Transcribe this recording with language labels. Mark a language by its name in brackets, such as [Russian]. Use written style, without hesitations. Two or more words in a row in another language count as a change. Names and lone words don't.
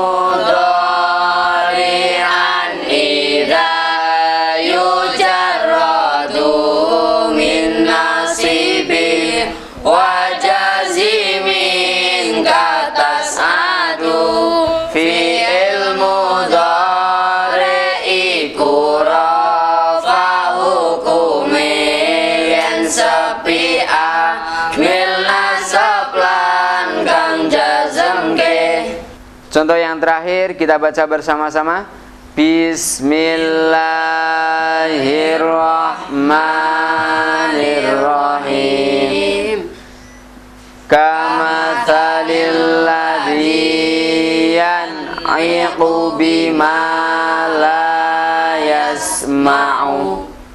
[Arabic] مضارعا إذا يجرد من ناصب وجازم كتسعد [Javanese] fi'il mudhari rafa hukumi yen sepi amil nasab lan kang jazmke. [Indonesian] Contoh yang terakhir kita baca bersama-sama. [Arabic] بسم الله الرحمن الرحيم. كمثل الذي ينعق بما لا يسمع.